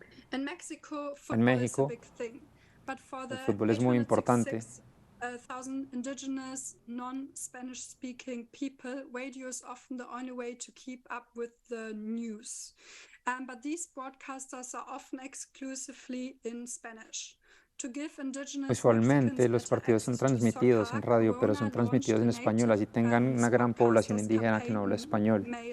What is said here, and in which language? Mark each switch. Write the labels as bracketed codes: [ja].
[es] En México, el fútbol es muy importante. [en] Indigenous, non-Spanish speaking people, radio is often the only way to keep up with the news. But these broadcasters are often exclusively in Spanish. [es] Usualmente los partidos son transmitidos en radio, pero son transmitidos en español, así tengan una gran población indígena que no habla español.